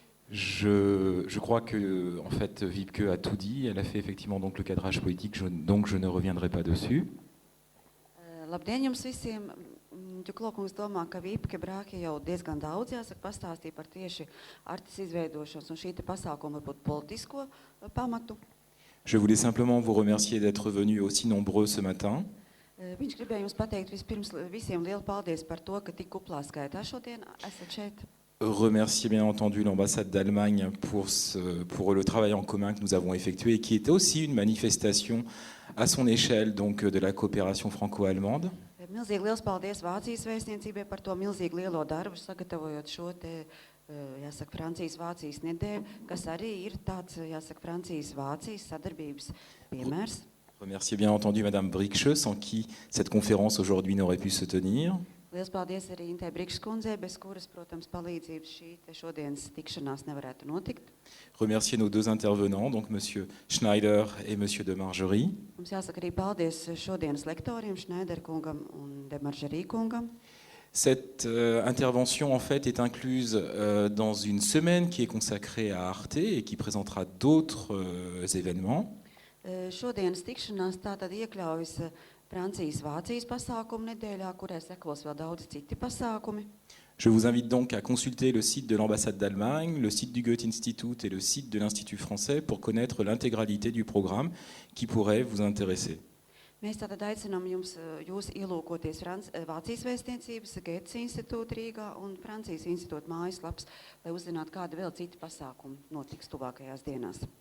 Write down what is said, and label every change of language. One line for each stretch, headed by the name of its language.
French: Je crois que, en fait, Wiebke a tout dit. Elle a fait effectivement donc le cadrage politique, donc je ne reviendrai pas dessus.
Latvian: Labdien jums visiem. Ģuklokungs domā, ka Vībke Brāke jau diezgan daudz pastāstīja par tieši artes izveidošanas un šī te pasākuma varbūt politisko pamatu.
French: Je voulais simplement vous remercier d'être venus aussi nombreux ce matin.
Latvian: Viņš gribēja jums pateikt vispirms visiem lielu paldies par to, ka tik kuplā skaitā šodien esat šeit.
French: Remercier bien entendu l'ambassade d'Allemagne pour le travail en commun que nous avons effectué et qui était aussi une manifestation à son échelle donc de la coopération franco-allemande.
Latvian: Milzīgi liels paldies Vācijas vēstniecībai par to milzīgi lielo darbu, sagatavojot šo te, jāsaka, Francijas-Vācijas nedēļu, kas arī ir tāds, jāsaka, Francijas-Vācijas sadarbības piemērs.
French: Remercier bien entendu Madame Briksche, sans qui cette conférence aujourd'hui n'aurait pu se tenir.
Latvian: Liels paldies arī Intai Brikšas kundzei, bez kuras, protams, palīdzības šī te šodienas tikšanās nevarētu notikt.
French: Remercier nos deux intervenants, donc Monsieur Schneider et Monsieur de Margerie.
Latvian: Mums jāsaka arī paldies šodienas lektoriem, Schneider kungam un de Margerie kungam.
French: Cette intervention en fait est incluse dans une semaine qui est consacrée à Arte et qui présentera d'autres événements.
Latvian: Šodienas tikšanās tātad iekļaujas Francijas-Vācijas pasākumu nedēļā, kurai sekos vēl daudz citi pasākumi.
French: Je vous invite donc à consulter le site de l'ambassade d'Allemagne, le site du Goethe-Institut et le site de l'Institut français pour connaître l'intégralité du programme qui pourrait vous intéresser.
Latvian: Mēs tātad aicinām jūs ielūkoties Vācijas vēstniecības, Goethe institūta Rīgā un Francijas institūta mājaslaps, lai uzzinātu, kādi vēl citi pasākumi notiks tuvākajās dienās.